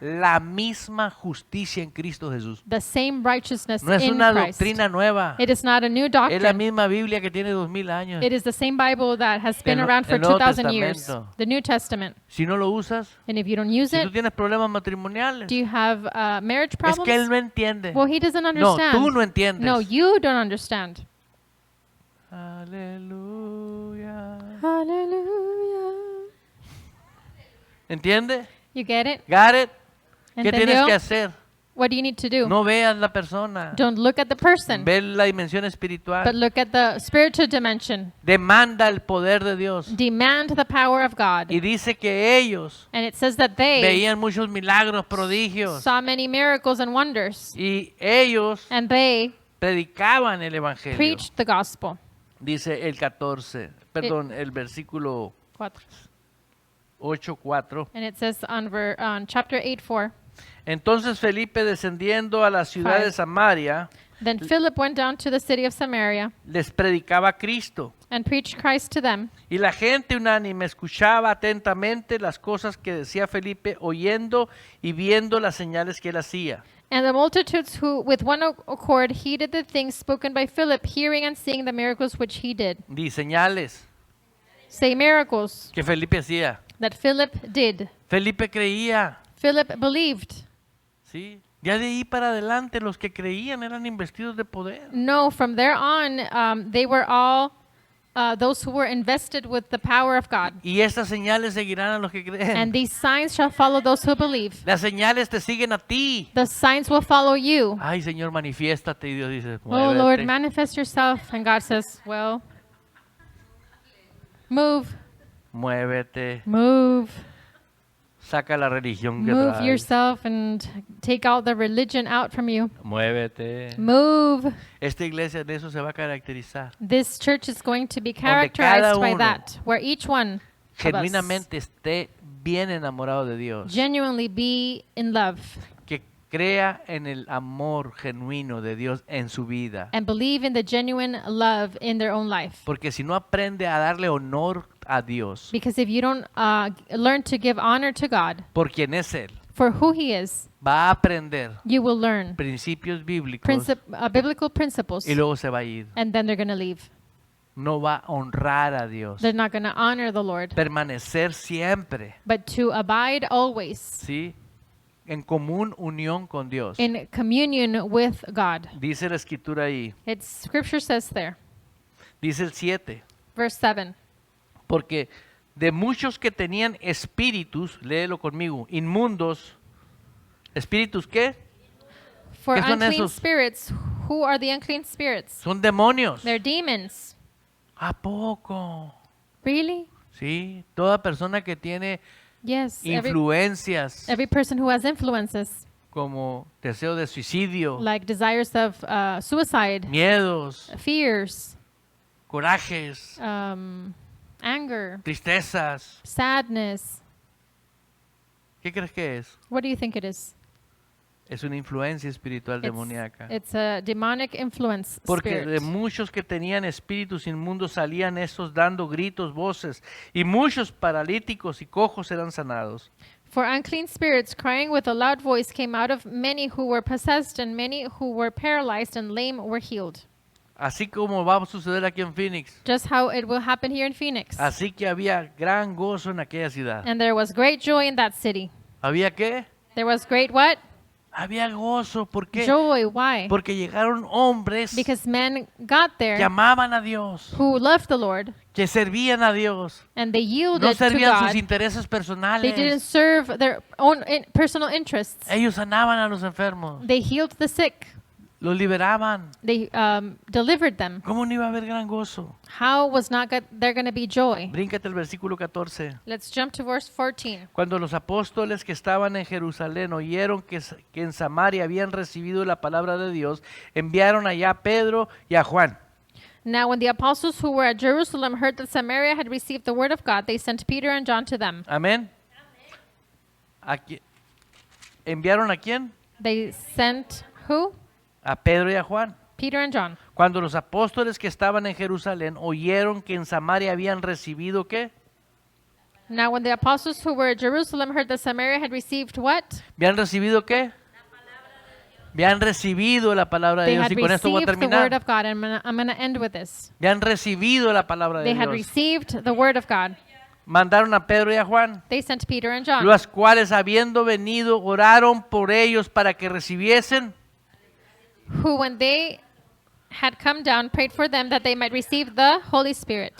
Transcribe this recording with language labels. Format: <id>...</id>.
<es>la misma justicia en Cristo Jesús.</es> <en>the same righteousness</en> <es>No es</es> <en>in</en> <es>una</es> <en>Christ.</en> <es>doctrina nueva.</es> <en>It is not a new</en> <es>Es la</es> <en>doctrine.</en> <es>misma Biblia que tiene 2000 años.</es> <en>It is the same Bible that has been</en> <es>El-</es> <en>around for</en> <es>el Nuevo</es> <en>2,000 years,</en> <es>Testamento.</es> <en>the New Testament.</en> <es>Si no lo usas,</es> <en>And if you don't use</en> <es>si tú</es> <en>it,</en> <es>tienes problemas matrimoniales,</es> <en>do you have marriage</en> <es>es que él</es> <en>problems?</en> <es>no entiende.</es> <en>Well, he doesn't</en> <es>No,</es> <en>understand.</en> <es>tú no entiendes.</es> <en>No, you don't understand.</en> <es>Aleluya.</es> <en>Hallelujah.</en> <es>¿Entiende?</es> <en>You get it? Got it?</en> <es>¿Qué tienes ¿Entendió? que hacer?</es> <en>What do you need to do?</en> <es>No veas la persona.</es> <en>Don't look at the person,</en> <es>Ve la dimensión</es> <en>but</en> <es>espiritual.</es> <en>look at the spiritual dimension.</en> <es>Demanda el poder de Dios.</es> <en>Demand the power of God.</en> <es>Y dice que ellos</es> <en>And it says that they</en> <es>veían muchos milagros, prodigios.</es> <en>saw many miracles and wonders.</en> <es>Y ellos</es> <en>And they</en> <es>predicaban el evangelio.</es> <en>preached the gospel.</en> <es>Dice el 14, perdón, el versículo 8:4.</es> <en>And it says on chapter 8:4.</en> <es>Entonces Felipe, descendiendo a la ciudad de</es> <en>Five.</en> <es>Samaria,</es> <en>Then Philip went down to the city of Samaria</en> <es>les predicaba a Cristo.</es> <en>and preached Christ to them.</en> <es>Y la gente unánime escuchaba atentamente las cosas que decía Felipe, oyendo y viendo las señales que él hacía.</es> <en>And the multitudes who with one accord heeded the things spoken by Philip, hearing and seeing the miracles which he did.</en> <es>Di señales</es> <en>Say miracles</en> <es>que Felipe hacía.</es> <en>that Philip did.</en> <es>Felipe creía,</es> <en>Philip believed.</en> <es>¿sí? Ya de ahí para adelante los que creían eran investidos de poder.</es> <en>No, from there on, they were all those who were invested with the power of God.</en> <es>Y estas señales seguirán a los que creen.</es> <en>And these signs shall follow those who believe.</en> <es>Las señales te siguen a ti.</es> <en>The signs will follow you.</en> <es>Ay, Señor, manifiéstate. Y Dios dice,</es> <en>Oh Lord,</en> <es>muévete.</es> <en>manifest yourself. And God says, well, move,</en> <es>Muévete.</es> <en>move,</en> <es>Saca la religión que</es> <en>move</en> <es>traes.</es> <en>yourself and take out the religion out from you.</en> <es>Muévete.</es> <en>Move.</en> <es>Esta iglesia de eso se va a caracterizar.</es> <en>This church is going to be</en> <es>cada</es> <en>characterized by</en> <es>uno</es> <en>that, where each one of us</en> <es>Genuinamente esté bien enamorado de Dios.</es> <en>genuinely be in love</en> <es>Que crea en el amor genuino de Dios en su vida.</es> <en>and believe in the genuine love in their own life.</en> <es>Porque si no aprende a darle honor a Dios,</es> <en>Because if you don't learn to give honor to God</en> <es>por quien es Él,</es> <en>for who He is,</en> <es>va a aprender</es> <en>you will learn</en> <es>principios bíblicos</es> <en>biblical principles,</en> <es>y luego se va a ir.</es> <en>and then they're going to leave.</en> <es>No va a honrar a Dios.</es> <en>They're not going to honor the Lord,</en> <es>Permanecer siempre,</es> <en>but to abide always</en> <es>¿sí? En común unión con Dios.</es> <en>in communion with God.</en> <es>Dice la escritura ahí.</es> <en>Scripture says there,</en> <es>Dice el 7.</es> <en>verse 7.</en> <es>Porque de muchos que tenían espíritus, léelo conmigo, inmundos, ¿espíritus qué?</es> <en>For</en> <es>¿Qué son</es> <en>unclean</en> <es>esos?</es> <en>spirits, who are the unclean spirits?</en> <es>Son demonios.</es> <en>They're demons.</en> <es>¿A poco?</es> <en>Really?</en> <es>Sí, toda persona que tiene</es> <en>Yes.</en> <es>influencias</es> <en>Every person who has influences,</en> <es>como deseo de suicidio,</es> <en>like desires of suicide,</en> <es>miedos,</es> <en>fears,</en> <es>corajes,</es> <en>anger,</en> <es>tristezas,</es> <en>sadness.</en> <es>¿qué crees que es?</es> <en>What do you think it is?</en> <es>Es una influencia espiritual demoníaca.</es> <en>It's a demonic influence</en> <es>Porque de</es> <en>spirit.</en> <es>muchos que tenían espíritus inmundos salían estos dando gritos, voces, y muchos paralíticos y cojos eran sanados.</es> <en>For unclean spirits crying with a loud voice came out of many who were possessed, and many who were paralyzed and lame were healed.</en> <es>Así como va a suceder aquí en Phoenix.</es> <en>Just how it will happen here in Phoenix.</en> <es>Así que había gran gozo en aquella ciudad.</es> <en>And there was great joy in that city.</en> <es>¿Había qué?</es> <en>There was great what?</en> <es>Había gozo. ¿Por qué?</es> <en>Joy. Why?</en> <es>Porque llegaron hombres</es> <en>Because men got there</en> <es>amaban a Dios,</es> <en>who loved the Lord,</en> <es>que servían a Dios,</es> <en>and they</en> <es>no</es> <en>yielded to</en> <es>servían sus</es> <en>God.</en> <es>intereses</es> <en>They didn't</en> <es>personales.</es> <en>serve their own personal interests.</en> <es>Ellos sanaban a los enfermos,</es> <en>They healed the sick.</en> <es>los liberaban.</es> <en>They delivered them.</en> <es>¿Cómo no iba a haber gran gozo?</es> <en>How was not there going to be joy?</en> <es>Bríncate el versículo 14.</es> <en>Let's jump to verse 14.</en> <es>Cuando los apóstoles que estaban en Jerusalén oyeron que en Samaria habían recibido la palabra de Dios, enviaron allá a Pedro y a Juan.</es> <en>Now, when the apostles who were at Jerusalem heard that Samaria had received the word of God, they sent Peter and John to them.</en> <es>Amén. ¿Enviaron a quién?</es> <en>They sent who?</en> <es>A Pedro y a Juan.</es> <en>Peter and John.</en> <es>Cuando los apóstoles que estaban en Jerusalén oyeron que en Samaria habían recibido ¿qué?</es> <en>Now, when the apostles who were at Jerusalem heard that Samaria had received what?</en> <es>¿Habían recibido qué? Habían recibido la palabra de</es> <en>They</en> <es>Dios</es> <en>had</en> <es>y con esto voy a</es> <en>received the word</en> <es>terminar.</es> <en>of God. And I'm going to end with this.</en> <es>Habían recibido la palabra de</es> <en>They had</en> <es>Dios.</es> <en>received the word of God.</en> <es>Mandaron a Pedro y a Juan,</es> <en>They sent Peter and John,</en> <es>los cuales habiendo venido oraron por ellos para que recibiesen.</es> <en>who when they had come down, prayed for them that they might receive the Holy Spirit.</en>